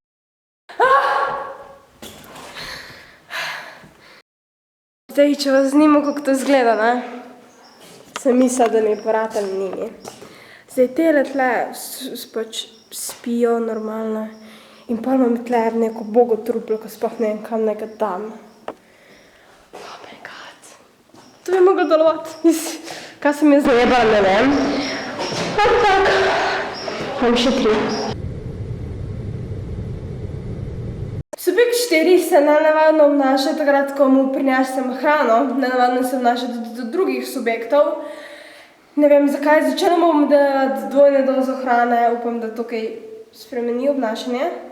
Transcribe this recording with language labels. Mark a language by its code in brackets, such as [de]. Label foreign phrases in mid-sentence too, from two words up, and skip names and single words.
[sl] Zdaj, če vas zanima, kako to izgleda, ne? Sem mislila, da mi je poratalo njimi. Zdaj, tele tle pač spijo normalno. In pol imam tle neko bogotruplo, ko sploh ne vem, kam naj ga dam. [en] Oh my god. [sl] To bi moglo delovati. Kaj sem jaz zajebala, ne vem. Tak. Imam še 3. Subjekt 4 se nenavadno obnaša takrat, ko mu prinesem hrano. Nenavadno se obnaša tudi do drugih subjektov. Ne vem zakaj, začela bom dati dvojne dozo hrane, upam, da tukaj spremeni obnašanje.